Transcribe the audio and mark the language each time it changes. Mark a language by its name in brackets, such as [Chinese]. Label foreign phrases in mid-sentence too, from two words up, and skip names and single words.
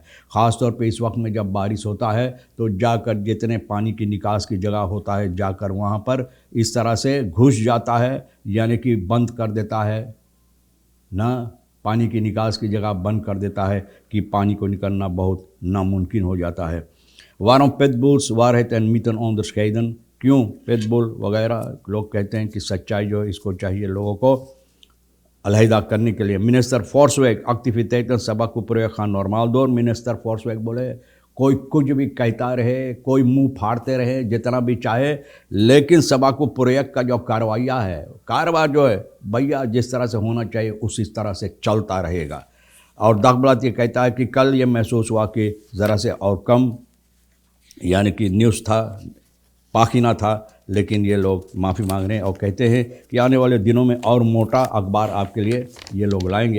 [Caribbean Hindustani] ख़ास तौर पे इस वक्त में जब बारिश होता है तो जाकर जितने पानी की निकास की जगह होता है जाकर वहाँ पर इस तरह से घुस जाता है यानी कि बंद कर देता है ना, पानी की निकास की जगह बंद कर देता है कि पानी को निकलना बहुत नामुमकिन हो जाता है। [Dutch] Waarom pitbulls waarheid en mythen onderscheiden? [Caribbean Hindustani] क्यों पिटबुल वगैरह लोग कहते हैं कि सच्चाई जो है इसको चाहिए लोगों को अलहदा करने के लिए। [Dutch] मिनिस्टर Forsweg activiteiten sabak project gaan normaal door। [Caribbean Hindustani] मिनिस्टर Forsweg बोले कोई कुछ भी कहता रहे, कोई मुंह फाड़ते रहे जितना भी चाहे, लेकिन सबाकू प्रोजेक्ट का जो कार्रवाइयाँ है, कारोबार जो है भैया जिस तरह से होना चाहिए उसी तरह से चलता रहेगा। और दाखबलात ये कहता है कि कल ये महसूस हुआ कि ज़रा से और कम यानी कि न्यूज़ था, पाखिना था, लेकिन ये लोग माफ़ी मांग रहे हैं और कहते हैं कि आने वाले दिनों में और मोटा अखबार आपके लिए ये लोग लाएंगे।